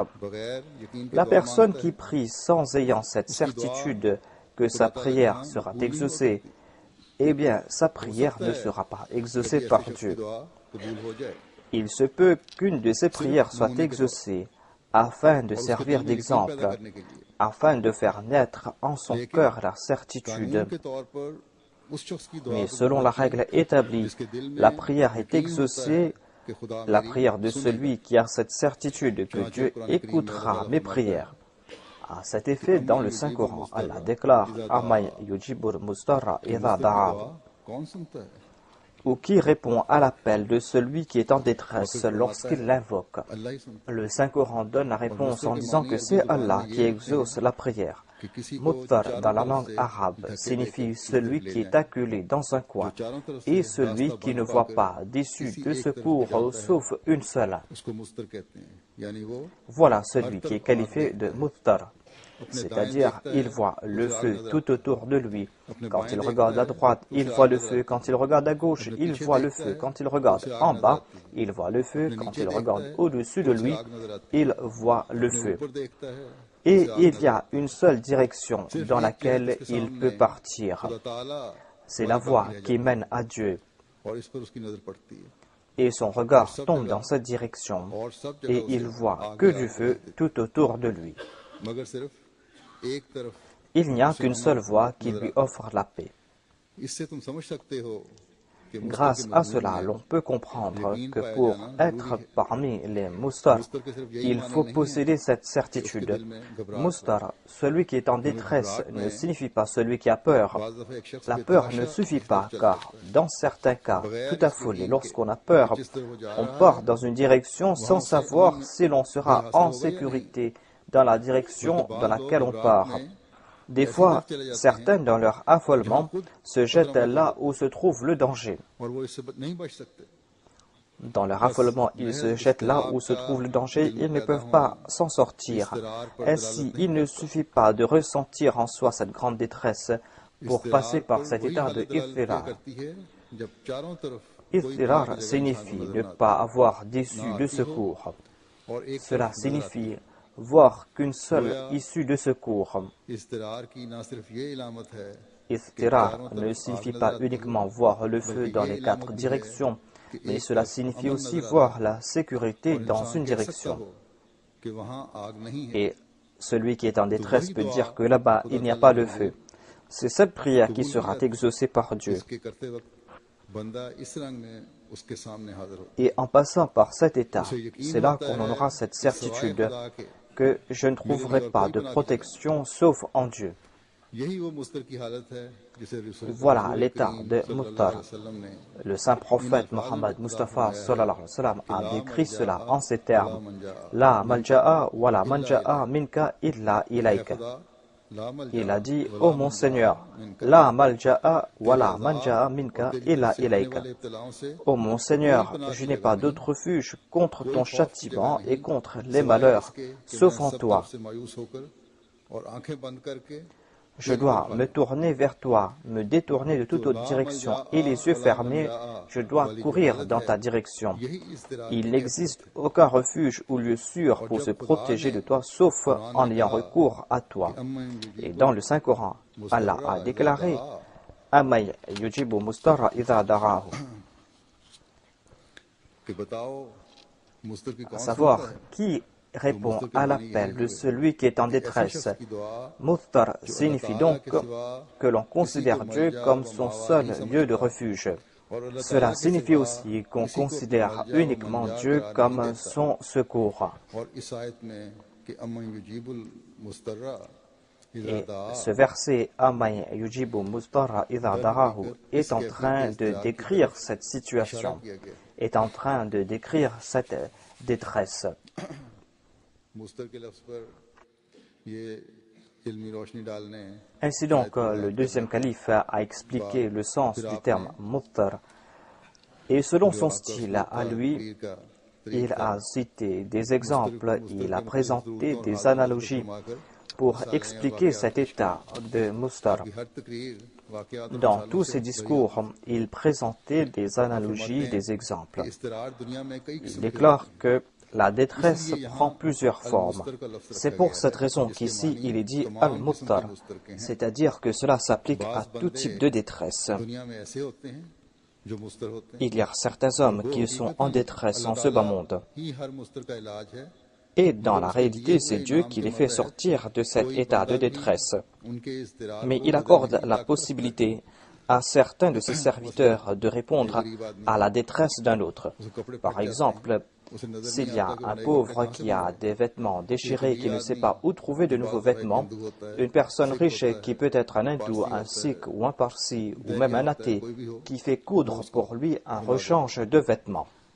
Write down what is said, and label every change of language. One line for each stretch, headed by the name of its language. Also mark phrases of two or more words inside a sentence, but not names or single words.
French: La personne qui prie sans ayant cette certitude que sa prière sera exaucée, eh bien, sa prière ne sera pas exaucée par Dieu. Il se peut qu'une de ses prières soit exaucée afin de servir d'exemple afin de faire naître en son cœur la certitude.
Urdu: قانون کے طور پر اس شخص کی دعا
French: Mais
Urdu: को
French: selon la règle établie, la prière est exaucée,
Urdu: کہ خدا
French: la
Urdu: मेरी
French: prière de
Urdu: सुनेगा।
French: celui qui a cette certitude que Dieu écoutera mes prières. À cet effet, dans le Saint-Coran, Allah déclare
Arabic: أمن يجيب المضطر
Urdu: कि idha मुस्तकिल da'a, دعا کون سنتا ہے?
French: ou qui répond à l'appel de celui qui est en détresse lorsqu'il l'invoque.
Urdu: اللہ ہی سنتا
French: Le Saint-Coran donne la réponse en disant que c'est Allah qui exauce la prière.
Urdu: ہے کہ کسی کو Muttar चारों
French: dans la
Urdu: तरफ
French: langue
Urdu: से
French: arabe
Urdu: धक्के
French: signifie
Urdu: देकर
French: celui
Urdu: ले
French: qui
Urdu: जाएं।
French: est acculé dans un coin
Urdu: جو چاروں طرف
French: et
Urdu: से
French: celui
Urdu: रास्ता
French: qui ne
Urdu: बंद
French: voit
Urdu: पाकर
French: pas d'issue
Urdu: किसी
French: de
Urdu: ایک طرف
French: secours
Urdu: جاتا ہے,
French: sauf une seule.
Urdu: اس کو مضطر کہتے ہیں، یعنی وہ
French: Voilà celui qui est qualifié de Muttar, c'est-à-dire il voit le feu tout autour de lui. Quand il regarde à droite, il voit le feu. Quand il regarde à gauche, il voit le feu. Quand il regarde en bas, il voit le feu. Quand il regarde au-dessus de lui, il voit le feu.
Urdu: اوپر دیکھتا ہے
French: Et il y a une seule direction dans laquelle il peut partir.
Urdu: خدا تعالیٰ
French: C'est la voie qui mène à Dieu.
Urdu: اور اس پر اس کی نظر پڑتی ہے
French: Et son regard tombe dans cette direction.
Urdu: اور سب جگہ
French: Et
Urdu: उसे
French: il voit
Urdu: आगे
French: que
Urdu: आगे
French: du feu
Urdu: देखते
French: tout autour de lui.
Urdu: ہیں۔ مگر صرف ایک طرف
French: Il n'y a qu'une seule voie qui lui offre la paix.
Urdu: اس سے تم سمجھ سکتے ہو کہ مضطر
French: Grâce
Urdu: के
French: à
Urdu: मजमून
French: cela,
Urdu: में
French: l'on peut comprendre que pour être parmi les Mustar, il faut posséder cette certitude. Mustar, celui qui est en détresse, ne signifie pas celui qui a peur.
Urdu: بعض دفعہ ایک شخص
French: La peur ne suffit pas, car dans certains cas, tout affolé, lorsqu'on a peur, on part dans une direction sans savoir si l'on sera en sécurité dans la direction dans laquelle on part. Des fois, certains, dans leur affolement, se jettent là où se trouve le danger.
Urdu: اور وہ اس سے نہیں بچ سکتے
French: Dans leur affolement, ils se jettent là où se trouve le danger, ils ne peuvent pas s'en sortir. Ainsi, il ne suffit pas de ressentir en soi cette grande détresse pour passer par cet état de iftirar.
Urdu: کرتی ہے جب چاروں طرف
French: Iftirar signifie ne pas avoir d'issue de secours.
Urdu: اور ایک
French: Cela signifie voir qu'une seule issue de secours.
Urdu: اضطرار کی نہ صرف یہ علامت ہے
French: Iftirar ne signifie pas uniquement voir le feu dans les quatre directions, mais cela signifie aussi voir la sécurité dans une direction.
Urdu: کہ وہاں آگ نہیں ہے
French: Et celui qui est en détresse peut dire que là-bas, il n'y a pas de feu. C'est cette prière qui sera exaucée par Dieu.
Urdu: اس کے کرتے وقت بندہ اس رنگ میں اس کے سامنے حاضر ہو
French: Et en passant par cet état, c'est là qu'on en aura cette certitude que je ne trouverai pas de protection sauf en Dieu.
Urdu: یہی وہ مضطر کی حالت ہے جسے رسول
French: Voilà l'état de
Urdu: सल्लल्लाहु
French: Muttar.
Arabic: عليه وسلم
Urdu: ने
French: Le saint prophète Mohammed Mustafa
Arabic: صلى الله عليه وسلم
French: a décrit cela en ces termes.
Arabic: لا ملجأ ولا منجا منك إلا إليك.
Urdu: خدا لا مل
French: Il a dit, ô mon Seigneur,
Arabic: لا ملجأ ولا منجا منك إلا إليك.
Urdu: والے ابتلاؤں سے
French: Ô mon Seigneur, je n'ai pas d'autre refuge contre ton châtiment et contre les malheurs, sauf en toi.
Urdu: سے مایوس ہو کر اور آنکھیں بند کر کے
French: Je dois me tourner vers toi, me détourner de toute autre direction, et les yeux fermés, je dois courir dans ta direction.
Urdu: یہی اضطرار
French: Il n'existe aucun refuge ou lieu sûr pour se protéger de toi, sauf en ayant recours à toi. Et dans le Saint-Coran, Allah a déclaré
Arabic: أمن يجيب المضطر إذا دعاه,
Urdu: کہ بتاؤ مضطر کی
French: à
Urdu: कौन
French: savoir
Urdu: سنتا ہے
French: qui répond à l'appel de celui qui est en détresse.
Urdu: کی دعا
French: Mustar signifie donc que l'on considère Dieu comme son seul lieu de refuge. Cela signifie aussi qu'on considère uniquement Dieu comme son secours.
Urdu: اور اس آیت میں کہ
Arabic: أمن يجيب المضطر
French: Et ce verset
Arabic: أمن يجيب المضطر إذا دعاه
French: est en train de décrire cette situation, est en train de décrire cette détresse.
Urdu: مضطر کے لفظ پر یہ علمی روشنی ڈالنے
French: Ainsi donc, le deuxième calife a expliqué le sens du terme Mustar. Et selon son style à lui, il a cité des exemples, il a présenté des analogies pour expliquer cet état de Mustar.
Urdu: ہر تقریر واقعات
French: Dans tous ses discours, il présentait des analogies, des exemples.
Urdu: اضطرار دنیا میں کئی
French: Il
Urdu: किस्म
French: déclare que la détresse prend plusieurs formes. C'est pour cette raison qu'ici il est dit Al-Mustar, c'est-à-dire que cela s'applique à tout type de détresse.
Urdu: دنیا میں ایسے ہوتے ہیں جو مضطر ہوتے ہیں
French: Il y a certains hommes qui sont en détresse en ce bas monde.
Urdu: ہی ہر مضطر کا علاج ہے
French: Et dans la réalité, c'est Dieu qui les fait sortir de cet état de détresse. Mais il accorde la possibilité à certains de ses serviteurs de répondre à la détresse d'un autre. Par exemple, s'il y a un pauvre qui a des vêtements déchirés et qui ne sait pas où trouver de nouveaux vêtements, une personne riche qui peut être un hindou, un sikh ou un parsi ou même un athée qui fait coudre pour lui un rechange de vêtements.